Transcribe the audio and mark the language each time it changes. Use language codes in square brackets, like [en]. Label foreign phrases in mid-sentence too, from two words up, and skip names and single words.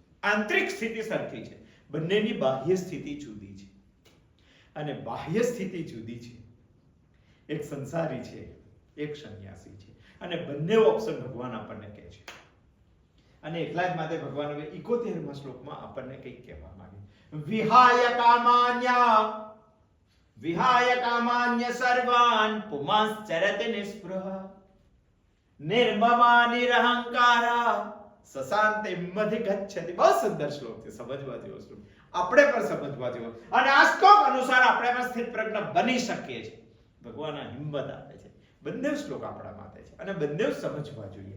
[gu] આંતરિક સ્થિતિ સરખી છે, બંનેની બાહ્ય સ્થિતિ જુદી છે અને બાહ્ય સ્થિતિ જુદી છે. એક સંસારી છે, એક સંન્યાસી છે અને બંને ઓપ્શન ભગવાન આપણને કહે છે. અને એટલા જ માટે ભગવાન હવે 71મા શ્લોકમાં આપણને કંઈક કહેવા માંગે. [sa] વિહાય કામાન્ય સર્વાન પુમાંશ્ચરતિ નિસ્પૃહ નિર્મમા નિરહંકારા સશાંતિમ અધિગચ્છતિ. [gu] બહુ સુંદર શ્લોક છે, સમજવા જેવો શ્લોક, આપણે પણ સમજવા જેવો અને આ શ્લોક અનુસાર આપણે પણ સ્થિત પ્રજ્ઞ બની શકીએ છીએ. ભગવાન આ હિંમત આપે છે. બંને શ્લોક આપણા માટે છે અને બંને સમજવા જોઈએ.